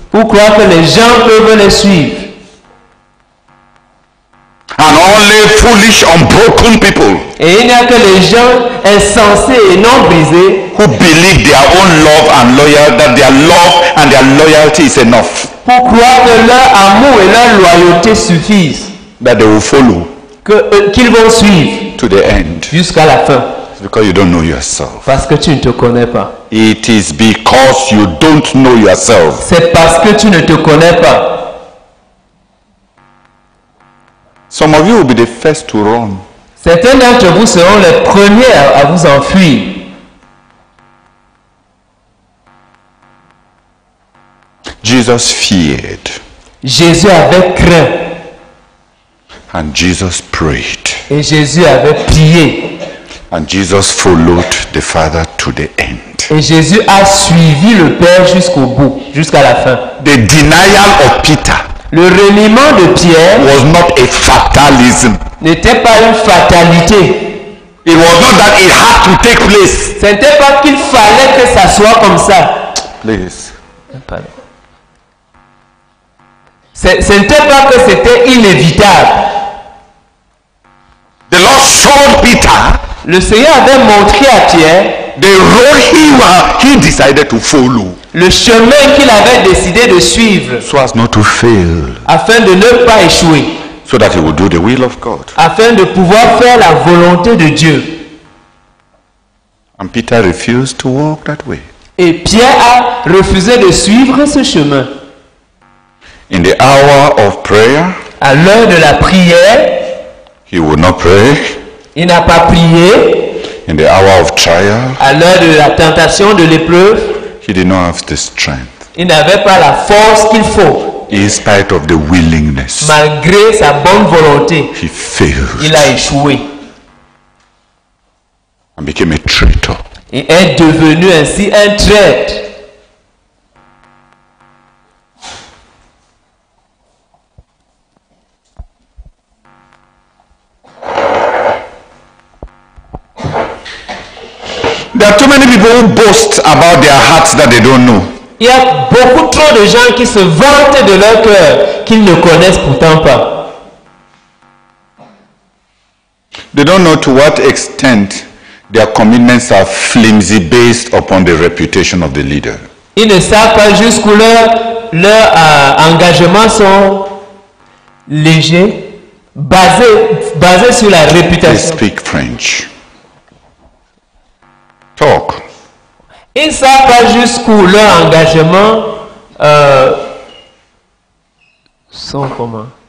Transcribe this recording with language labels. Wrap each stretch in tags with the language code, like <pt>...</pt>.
<fr>pour croire que les gens peuvent les suivre.</fr> <en>And only foolish, unbroken people</en> <fr>Et il n'y a que les gens insensés et non brisés</fr> <en>who believe their own love and loyalty, that their love and their loyalty is enough,</en> <fr>pour croire que leur amour et leur loyauté suffisent,</fr> <en>that they will follow</en> <fr>qu'ils vont suivre</fr> <en>to the end.</en> <fr>jusqu'à la fin.</fr> <en>It's because you don't know yourself.</en> <fr>Parce que tu ne te connais pas.</fr> <en>It is because you don't know yourself.</en> <fr>C'est parce que tu ne te connais pas.</fr> <en>Some of you will be the first to run.</en> <fr>Certains d'entre vous seront les premiers à vous enfuir.</fr> <en>Jesus feared</en> <fr>Jésus avait craint</fr> <en>and Jesus prayed</en> <fr>et Jésus avait prié.</fr> <en>and Jesus followed the Father to the end.</en> <fr>Et Jésus a suivi le Père jusqu'au bout, jusqu'à la fin.</fr> <en>The denial of Peter</en> <fr>Le reniement de Pierre</fr> <en>was not a fatalism.</en> <fr>n'était pas une fatalité.</fr> <en>It was not that it had to take place.</en> <fr>Ce n'était pas qu'il fallait que ça soit comme ça.</fr> <en>Please.</en> <fr>Pardon. Ce n'était pas que c'était inévitable.</fr> <en>The Lord showed Peter</en> <fr>Le Seigneur avait montré à Pierre</fr> <en>the road he decided to follow,</en> <fr>le chemin qu'il avait décidé de suivre</fr> <en>so as not to fail,</en> <fr>afin de ne pas échouer,</fr> <en>so that he would do the will of God.</en> <fr>afin de pouvoir faire la volonté de Dieu.</fr> <en>And Peter refused to walk that way.</en> <fr>Et Pierre a refusé de suivre ce chemin.</fr> <en>In the hour of prayer,</en> <fr>À l'heure de la prière,</fr> <en>he would not pray.</en> <fr>il n'a pas prié.</fr> <en>In the hour of trial,</en> <fr>À l'heure de la tentation, de l'épreuve,</fr> <en>he did not have the strength,</en> <fr>il n'avait pas la force qu'il faut.</fr> <en>in spite of the willingness.</en> <fr>Malgré sa bonne volonté,</fr> <en>He failed</en> <fr>il a échoué</fr> <en>and became a traitor.</en> <fr>et est devenu ainsi un traître.</fr> <en>There are too many people who boast about their hearts that they don't know.</en> <fr>Il y a beaucoup trop de gens qui se vantent de leur cœur, qu'ils ne connaissent pourtant pas.</fr> <en>They don't know to what extent their commitments are flimsy based upon the reputation of the leader.</en> <fr>Ils ne savent pas jusqu'où leurs engagements sont légers, basés sur la</fr> <en>They</en> <fr>réputation.</fr> <en>speak French. Talk.</en> <fr>Ils ne savent pas jusqu'où leurs engagements sont comment.</fr>